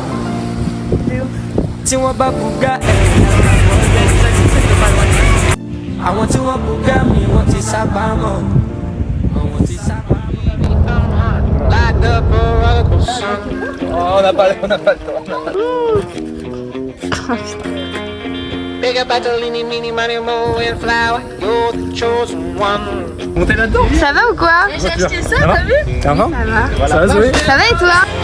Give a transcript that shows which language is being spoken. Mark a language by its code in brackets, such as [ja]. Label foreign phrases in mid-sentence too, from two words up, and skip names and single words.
[yo] tí wọ́n bá bùgá àwọn tí wọ́n bùgá mi wọ́n ti sábà mọ̀ wọ́n ti sábà mọ̀. [fr] Oh, on n'a pas le temps. [en] Big up Batolini, mini money, mo and flower. You're the chosen one. [fr] Montez là-dedans. Ça va ou quoi? J'ai acheté ça, t'as vu? Ça va? Ça va. Ça va, Zoé? Ça va et toi?